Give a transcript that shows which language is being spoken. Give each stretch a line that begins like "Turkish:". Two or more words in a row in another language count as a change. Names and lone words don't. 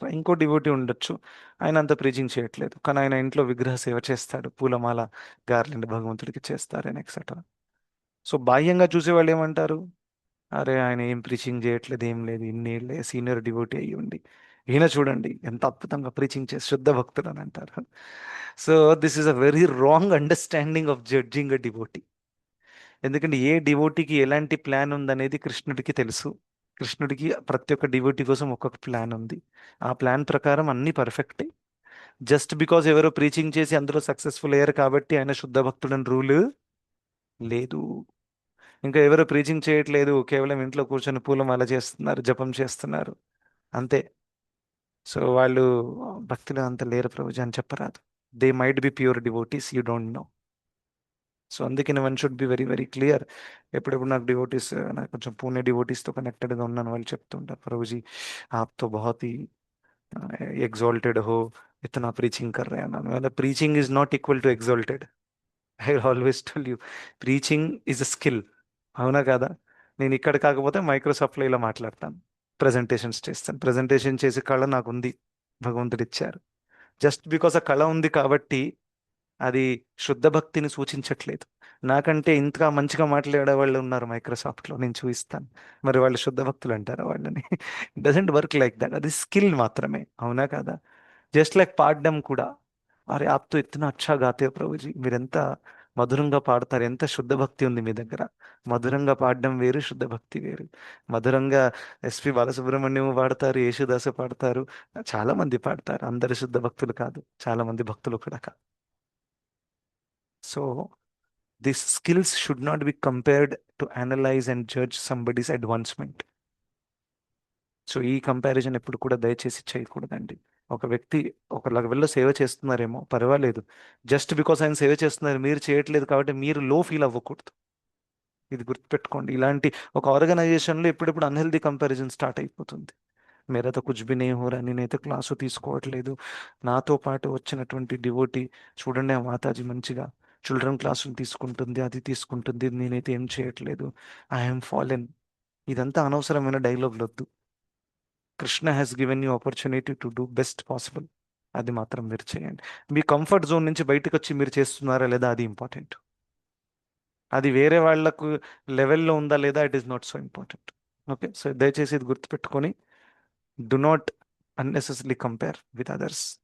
Telugu: ఇంకో డివోటీ ఉండొచ్చు, ఆయన అంత ప్రీచింగ్ చేయట్లేదు, కానీ ఆయన ఇంట్లో విగ్రహ సేవ చేస్తాడు, పూలమాల గార్లెండ్ భగవంతుడికి చేస్తారని ఎక్సెట్రా. సో బాహ్యంగా చూసేవాళ్ళు ఏమంటారు? అరే ఆయన ఏం ప్రీచింగ్ చేయట్లేదు, ఏం లేదు, ఇన్నేళ్ళే సీనియర్ డివోటీ అయ్యి ఉండి ఈయన చూడండి ఎంత అద్భుతంగా ప్రీచింగ్ చేసి శుద్ధ భక్తులు అని అంటారు.
English: So this is a very wrong understanding of judging a devotee.
Telugu: ఎందుకంటే ఏ డివోటీకి ఎలాంటి ప్లాన్ ఉందనేది కృష్ణుడికి తెలుసు. కృష్ణుడికి ప్రతి ఒక్క డివోటీ కోసం ఒక్కొక్క ప్లాన్ ఉంది. ఆ ప్లాన్ ప్రకారం అన్ని పర్ఫెక్టే.
English: just because
Telugu: ఎవరో ప్రీచింగ్ చేసి అందులో సక్సెస్ఫుల్ అయ్యారు కాబట్టి ఆయన శుద్ధ భక్తుడని రూల్ లేదు. ఇంకా ఎవరు ప్రీచింగ్ చేయట్లేదు, కేవలం ఇంట్లో కూర్చొని పూలమాల చేస్తున్నారు, జపం చేస్తున్నారు, అంతే. సో వాళ్ళు భక్తులు అంత లేరు ప్రభుజీ అని చెప్పరాదు.
English: They might be pure devotees, you don't know. So అందుకని one should be very very clear.
Telugu: ఎప్పుడెప్పుడు నాకు డివోటీస్, నాకు కొంచెం పూణే డివోటీస్తో కనెక్టెడ్గా ఉన్నాను, వాళ్ళు చెప్తుంటారు, ప్రభుజీ
Hindi: आप तो बहुत ही एग्जॉल्टेड हो, इतना प्रीचिंग कर रहे हैं ना.
English: मतलब preaching is not equal to exalted. I always tell you, preaching is a skill.
Telugu: అవునా కదా? నేను ఇక్కడ కాకపోతే మైక్రోసాఫ్ట్లో ఇలా మాట్లాడతాను, ప్రజెంటేషన్స్ చేస్తాను, ప్రజెంటేషన్ చేసే కళ నాకు ఉంది, భగవంతుడు ఇచ్చారు.
English: just because
Telugu: ఆ కళ ఉంది కాబట్టి అది శుద్ధ భక్తిని సూచించట్లేదు. నాకంటే ఇంతగా మంచిగా మాట్లాడే వాళ్ళు ఉన్నారు మైక్రోసాఫ్ట్లో, నేను చూపిస్తాను, మరి వాళ్ళు శుద్ధ భక్తులు అంటారా వాళ్ళని?
English: doesn't work like that.
Telugu: అది స్కిల్ మాత్రమే, అవునా కదా?
English: just like
Telugu: పాడడం కూడా, అరే
Hindi: आप तो इतना अच्छा गाते हो
Telugu: ప్రభుజీ, మీరెంత మధురంగా పాడతారు, ఎంత శుద్ధ భక్తి ఉంది మీ దగ్గర. మధురంగా పాడడం వేరు, శుద్ధ భక్తి వేరు. మధురంగా ఎస్పి బాలసుబ్రహ్మణ్యం పాడతారు, యేసుదాసు పాడతారు, చాలా మంది పాడతారు, అందరు శుద్ధ భక్తులు కాదు, చాలా మంది భక్తులు కూడా కాదు.
English: సో these skills should not be compared to analyze and judge somebody's advancement.
Telugu: సో ఈ కంపారిజన్ ఎప్పుడు కూడా దయచేసి చేయకూడదండి. ఒక వ్యక్తి ఒక లెవెల్లో సేవ చేస్తున్నారేమో పర్వాలేదు,
English: just because
Telugu: ఆయన సేవ చేస్తున్నారు, మీరు చేయట్లేదు కాబట్టి మీరు
English: low feel
Telugu: అవ్వకూడదు. ఇది గుర్తుపెట్టుకోండి. ఇలాంటి ఒక ఆర్గనైజేషన్లో ఎప్పుడెప్పుడు
English: unhealthy comparison start
Telugu: అయిపోతుంది.
Hindi: మేరా కుछ भी नहीं हो रहा,
Telugu: నేనైతే క్లాసు తీసుకోవట్లేదు. నాతో పాటు వచ్చినటువంటి డివోటి చూడండి, ఆ మాతాజీ మంచిగా
English: children classes
Telugu: తీసుకుంటుంది, అది తీసుకుంటుంది, నేనైతే ఏం చేయట్లేదు.
English: I'm fallen.
Telugu: ఇదంతా అనవసరమైన డైలాగులు వద్దు.
English: Krishna has given you opportunity to do best possible.
Telugu: అది మాత్రం మీరు చేయండి. మీ
English: comfort zone
Telugu: నుంచి బయటకు వచ్చి మీరు చేస్తున్నారా లేదా, అది ఇంపార్టెంట్. అది వేరే వాళ్ళకు లెవెల్లో ఉందా లేదా,
English: it is not so important. Okay, so
Telugu: దయచేసి ఇది గుర్తుపెట్టుకొని,
English: do not unnecessary compare with others.